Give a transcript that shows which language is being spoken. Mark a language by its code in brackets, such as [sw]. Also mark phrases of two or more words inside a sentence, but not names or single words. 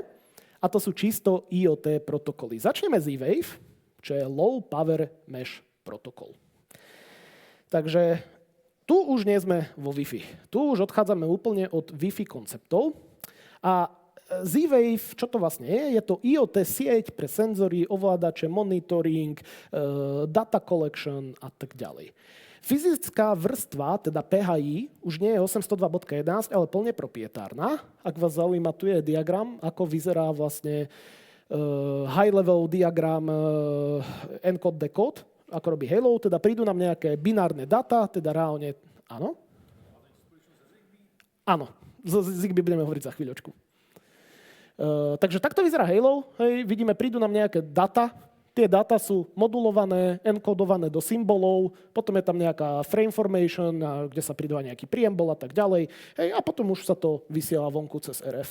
[sk] A to sú čisto IoT protokoly. Začneme Z-Wave, čo je [en] Low Power Mesh [sk] protokol. Takže tu už nie sme vo Wi-Fi. Tu už odchádzame úplne od Wi-Fi konceptov. A Z-Wave, čo to vlastne je? Je to IoT sieť pre senzory, ovládače, monitoring, [en] data collection [sk] a tak ďalej. Fyzická vrstva, teda PHI, už nie je 802.11, ale plne proprietárna. Ak vás zaujíma, tu je diagram, ako vyzerá vlastne [en] high-level diagram encode-decode, [sk] ako robí Halo, teda prídu nám nejaké binárne data, teda reálne, áno? Áno, z Zigbee budeme hovoriť za chvíľočku. Takže takto vyzerá Halo, hej, vidíme, prídu nám nejaké data, tie data sú modulované, enkodované do symbolov, potom je tam nejaká frameformation, kde sa pridá nejaký preamble a tak ďalej, hej, a potom už sa to vysiela vonku cez RF.